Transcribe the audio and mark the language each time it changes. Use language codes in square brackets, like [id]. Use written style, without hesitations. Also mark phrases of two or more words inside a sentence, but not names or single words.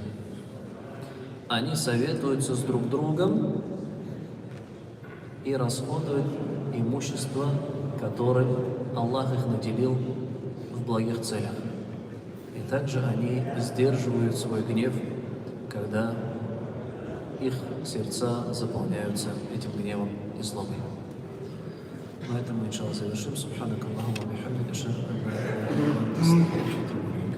[ru] Они советуются с друг другом и расходуют имущество, которым Аллах их наделил в благих целях. И также они сдерживают свой гнев, когда их сердца заполняются этим гневом и злобой. На этом мы, иншаллах, завершим. [ar] سبحانك اللهم وبحمدك أشهد أن لا إله إلا أنت أستغفرك وأتوب إليك.